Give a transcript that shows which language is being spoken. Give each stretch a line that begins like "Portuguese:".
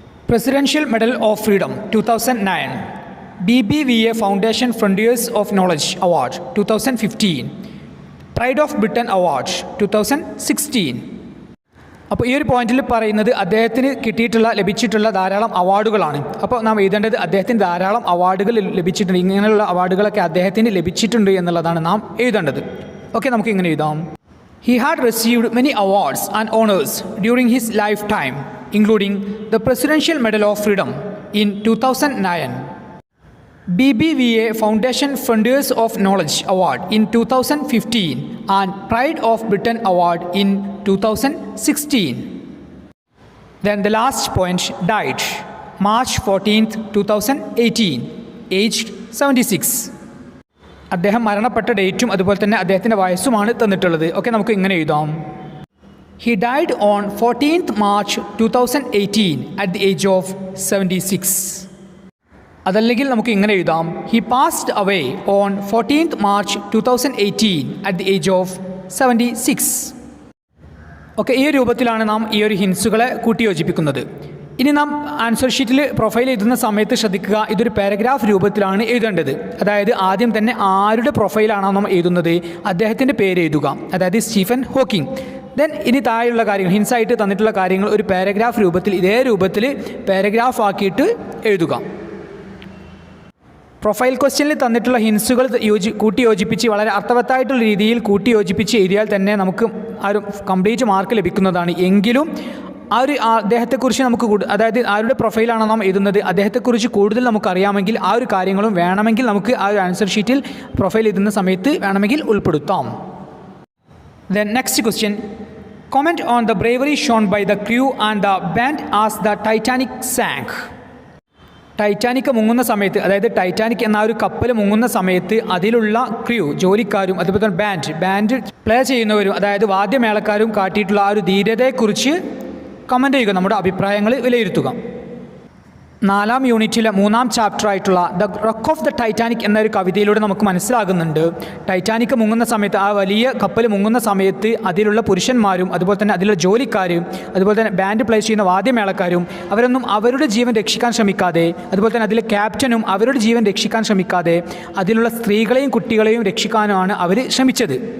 English: Presidential medal of freedom 2009, BBVA foundation frontiers of knowledge award 2015, pride of Britain award 2016.
Malayalam: അപ്പോൾ ഈ ഒരു പോയിന്റിൽ പറയുന്നത് അദ്ദേഹത്തിന് ലഭിച്ചിട്ടുള്ള ധാരാളം അവാർഡുകളാണ്. അപ്പോൾ നാം എഴുതേണ്ടത് അദ്ദേഹത്തിന് ധാരാളം അവാർഡുകൾ ലഭിച്ചിട്ടുണ്ട്, ഇങ്ങനെയുള്ള അവാർഡുകളൊക്കെ അദ്ദേഹത്തിന് ലഭിച്ചിട്ടുണ്ട് എന്നുള്ളതാണ് നാം എഴുതേണ്ടത്. ഓക്കെ, നമുക്ക് ഇങ്ങനെ എഴുതാം:
English: He had received many awards and honours during his life time, including the Presidential Medal of Freedom in 2009, BBVA Foundation Frontiers of Knowledge Award in 2015, and Pride of Britain Award in 2016. Then the last point, died March 14th, 2018, aged 76.
Malayalam: അദ്ദേഹം മരണപ്പെട്ട ഡേറ്റും അതുപോലെ തന്നെ അദ്ദേഹത്തിൻ്റെ വയസ്സുമാണ് തന്നിട്ടുള്ളത്. Okay, നമുക്ക് ഇങ്ങനെ എഴുതാം:
English: He died on 14th March 2018 at the age of 76.
Malayalam: അതല്ലെങ്കിൽ നമുക്ക് ഇങ്ങനെ എഴുതാം:
English: He passed away on 14th March 2018 at the age of 76.
Malayalam: Okay, ഈ രൂപത്തിലാണ് നാം ഈ ഒരു ഹിൻസുകളെ കൂട്ടിയോജിപ്പിക്കുന്നത്. ഇനി നാം ആൻസർ ഷീറ്റിൽ പ്രൊഫൈൽ എഴുതുന്ന സമയത്ത് ശ്രദ്ധിക്കുക, ഇതൊരു പാരഗ്രാഫ് രൂപത്തിലാണ് എഴുതേണ്ടത്. അതായത് ആദ്യം തന്നെ ആരുടെ പ്രൊഫൈലാണോ നാം എഴുതുന്നത് അദ്ദേഹത്തിൻ്റെ പേര് എഴുതുക, അതായത് സ്റ്റീഫൻ ഹോക്കിംഗ്. ദെൻ ഇനി താഴെയുള്ള കാര്യങ്ങൾ, ഹിൻസായിട്ട് തന്നിട്ടുള്ള കാര്യങ്ങൾ ഒരു പാരഗ്രാഫ് രൂപത്തിൽ, ഇതേ രൂപത്തിൽ പാരഗ്രാഫ് ആക്കിയിട്ട് എഴുതുക. പ്രൊഫൈൽ ക്വസ്റ്റ്യനിൽ തന്നിട്ടുള്ള ഹിൻസുകൾ കൂട്ടിയോജിപ്പിച്ച് വളരെ അർത്ഥവത്തായിട്ടുള്ള രീതിയിൽ കൂട്ടിയോജിപ്പിച്ച് എഴുതിയാൽ തന്നെ നമുക്ക് ആ ഒരു കംപ്ലീറ്റ് മാർക്ക് ലഭിക്കുന്നതാണ്. എങ്കിലും ആ ഒരു അദ്ദേഹത്തെക്കുറിച്ച് നമുക്ക് അതായത് ആരുടെ പ്രൊഫൈലാണോ നാം എഴുതുന്നത് അദ്ദേഹത്തെക്കുറിച്ച് കൂടുതൽ നമുക്കറിയാമെങ്കിൽ ആ ഒരു കാര്യങ്ങളും വേണമെങ്കിൽ നമുക്ക് ആ ഒരു ആൻസർ ഷീറ്റിൽ പ്രൊഫൈൽ എഴുതുന്ന സമയത്ത് വേണമെങ്കിൽ ഉൾപ്പെടുത്താം.
English: Then next question, comment on the bravery shown by the crew and the band as the Titanic sank.
Malayalam: Titanic മുങ്ങുന്ന സമയത്ത്, അതായത് ടൈറ്റാനിക് എന്ന ഒരു കപ്പൽ മുങ്ങുന്ന സമയത്ത് അതിലുള്ള ക്രൂ, ജോലിക്കാരും അതുപോലെ തന്നെ ബാൻഡ് പ്ലേ ചെയ്യുന്നവരും, അതായത് വാദ്യമേളക്കാരും കാട്ടിയിട്ടുള്ള ആ ഒരു ധീരതയെക്കുറിച്ച് കമൻറ്റ് ചെയ്യുക, നമ്മുടെ അഭിപ്രായങ്ങൾ വിലയിരുത്തുക. 4ാം യൂണിറ്റിലെ 3ാം ചാപ്റ്റർ ആയിട്ടുള്ള the rock of the Titanic എന്നൊരു കവിതയിലൂടെ നമുക്ക് മനസ്സിലാകുന്നുണ്ട്, ടൈറ്റാനിക് മുങ്ങുന്ന സമയത്ത്, ആ വലിയ കപ്പൽ മുങ്ങുന്ന സമയത്ത് അതിലുള്ള പുരുഷന്മാരും അതുപോലെ തന്നെ അതിലുള്ള ജോലിക്കാരും അതുപോലെ തന്നെ ബാൻഡ് പ്ലേ ചെയ്യുന്ന വാദ്യമേളക്കാരും അവരൊന്നും അവരുടെ ജീവൻ രക്ഷിക്കാൻ ശ്രമിക്കാതെ, അതുപോലെ തന്നെ അതിലെ ക്യാപ്റ്റനും അവരുടെ ജീവൻ രക്ഷിക്കാൻ ശ്രമിക്കാതെ അതിലുള്ള സ്ത്രീകളെയും കുട്ടികളെയും രക്ഷിക്കാനാണ് അവർ ശ്രമിച്ചത്.